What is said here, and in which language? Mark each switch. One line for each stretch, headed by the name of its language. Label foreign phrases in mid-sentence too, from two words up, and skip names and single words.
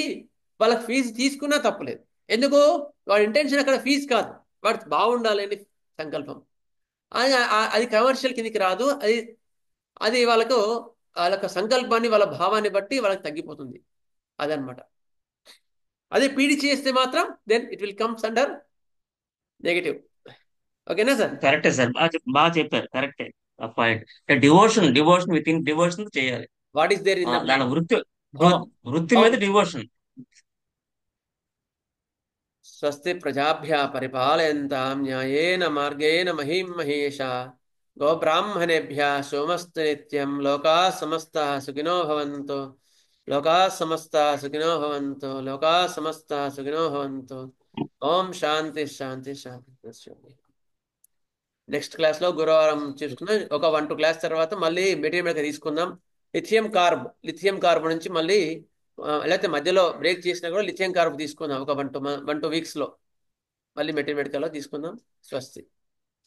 Telugu: వాళ్ళకి ఫీజు తీసుకున్నా తప్పలేదు. ఎందుకు? వాడి ఇంటెన్షన్ అక్కడ ఫీజు కాదు, వాడు బాగుండాలి అని సంకల్పం. అది కమర్షియల్ కిందికి రాదు. అది వాళ్ళ సంకల్పాన్ని, వాళ్ళ భావాన్ని బట్టి వాళ్ళకి తగ్గిపోతుంది. అదనమాట. అదే పీడి చేస్తే మాత్రం
English: then it will comes under negative.
Telugu: ఓకేనా సార్? కరెక్టే సార్, బాగా చెప్పారు. కరెక్టే పాయింట్.
English: devotion devotion
Telugu: చేయాలి.
English: what is there in the
Telugu: దాని వృత్తి మీద డివోషన్.
Sanskrit: స్వస్తి ప్రజాభ్యः పరిపాలయంతాం న్యాయేన మార్గేణ మహీం మహేషా గోబ్రాహ్మణేభ్యः సోమస్తు నిత్యం. లోకాः సమస్తాः సుఖినో భవంతు. లోకాः సమస్తాः సుఖినో భవంతు. లోకాः సమస్తాः సుఖినో భవంతు. ఓం శాంతి శాంతి శాంతి.
English: next classలో
Telugu: గురువారం చూసుకుందాం. ఒక 1-2 క్లాస్ తర్వాత మళ్ళీ మెటీరియల్ తీసుకుందాం. లిథియం కార్బ్ నుంచి మళ్ళీ లేకపోతే మధ్యలో బ్రేక్ చేసినా కూడా లిథియం కార్బ్ తీసుకుందాం. ఒక 1-2 వీక్స్లో మళ్ళీ మెటీరియల్ తీసుకుందాం. స్వస్తి.